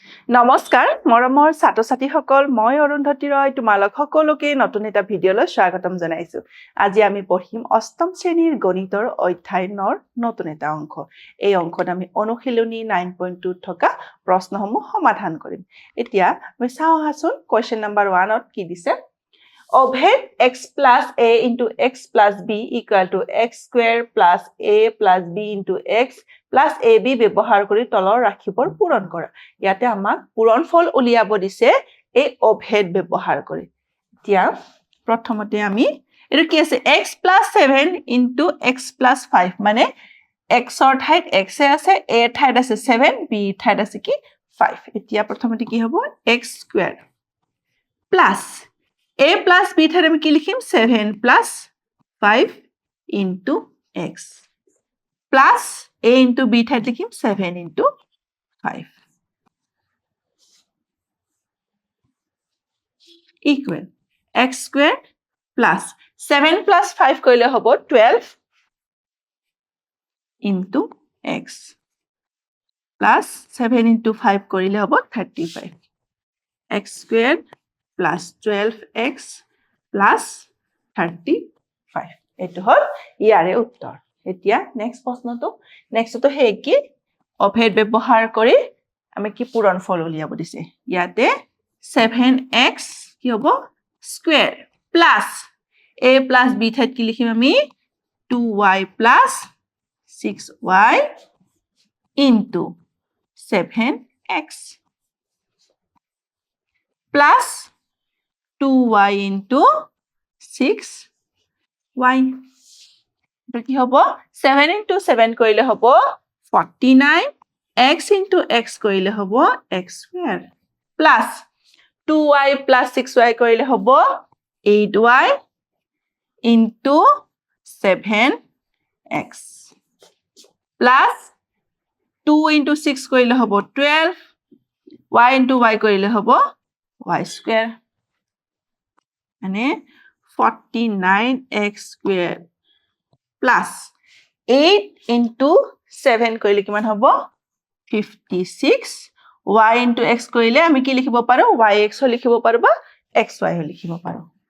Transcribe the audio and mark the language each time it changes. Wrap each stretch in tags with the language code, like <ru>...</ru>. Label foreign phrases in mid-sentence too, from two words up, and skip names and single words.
<as>নমস্কাৰ মৰমৰ ছাত্ৰ-ছাত্ৰীসকল মই অৰুন্ধতী ৰয় তোমালোক সকলোকে নতুন এটা ভিডিঅলৈ স্বাগতম জনাইছো আজি আমি পঢ়িম অষ্টম শ্ৰেণীৰ গণিতৰ অধ্যায় 9ৰ নতুন এটা অংক এই অংকত আমি অনুশীলনী 9.2 থকা প্ৰশ্নসমূহ সমাধান কৰিম এতিয়া আমি চাওঁ আহাচোন কোৱেশ্চন নম্বৰ 1 ত কি দিছে</as> <en>Overhead x plus a into x plus b equal to x square plus a plus b into x plus ab</en> <as>ব্যৱহাৰ কৰি তলৰ ৰাশিবোৰ পূৰণ কৰা ইয়াতে আমাক পূৰণফল উলিয়াব দিছে এই overhead ব্যৱহাৰ কৰি এতিয়া প্ৰথমতে আমি এটো কি আছে</as> <en>x plus 7 into x plus 5</en> <as>মানে x ৰ ঠাইত x আছে a ঠাইত আছে 7 b ঠাইত আছে কি 5 এতিয়া প্ৰথমতে কি হ'ব</as> <en>x square plus a plus b</en> <as>ঠাইত আমি কি লিখিম</as> <en>7 plus 5 into x plus a into b</en> <as>ঠাইত লিখিম</as> <en>7 into 5 equal x squared plus 7 plus 5</en> <as>কৰিলে হ'ব 12</as> <en>into x plus 7 into 5</en> <as>কৰিলে হ'ব</as> <en>35 x squared plus 12x plus 35</en> <as>এটো হল ইয়াৰে উত্তৰ এতিয়া নেক্সট প্ৰশ্নটো নেক্সটটো হে কি অভেদ ব্যৱহাৰ কৰি আমি কি পূৰণফল উলিয়াব দিছে ইয়াতে 7x কি হ'ব</as> <en>square plus a plus b</en> <as>ঠাইত কি লিখিম আমি</as> <en>2y plus 6y into 7x plus 2y into 6y</en> <as>কি হ'ব</as> <en>7 into 7</en> <as>কৰিলে হ'ব</as> <en>49 x into x</en> <as>কৰিলে হ'ব</as> <en>x square plus 2y plus 6y</en> <as>কৰিলে হ'ব</as> <en>8y into 7x plus 2 into 6</en> <as>কৰিলে হ'ব</as> <en>12 y into y</en> <as>কৰিলে হ'ব</as> <en>y square মানে 49x square plus 8 into 7</en> <as>কৰিলে কিমান হ'ব 56</as> <en>y into x</en> <as>কৰিলে আমি কি লিখিব পাৰো yx লিখিব পাৰো বা xy লিখিব পাৰো</as>